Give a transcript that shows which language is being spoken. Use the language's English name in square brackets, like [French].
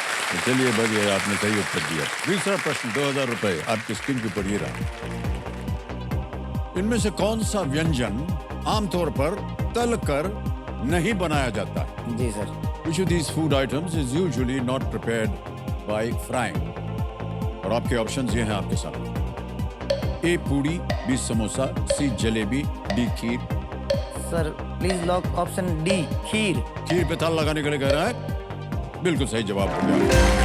[Hindi] तो चलिए बढ़िया, आपने सही उत्तर दिया। दूसरा प्रश्न 2000 रुपए आपकी स्क्रीन के ऊपर ये रहा। इनमें से कौन सा व्यंजन आमतौर पर तल कर नहीं बनाया जाता है? जी sir. [English] Which of these food items is usually not prepared by frying? [Hindi] और आपके ऑप्शंस ये हैं आपके सामने। ए पूड़ी, B samosa, C jalebi, D kheer. [English] Sir please lock option D, kheer. [Hindi] खीर पे ताला लगाने के लिए कह रहा है। बिल्कुल सही जवाब हो गया।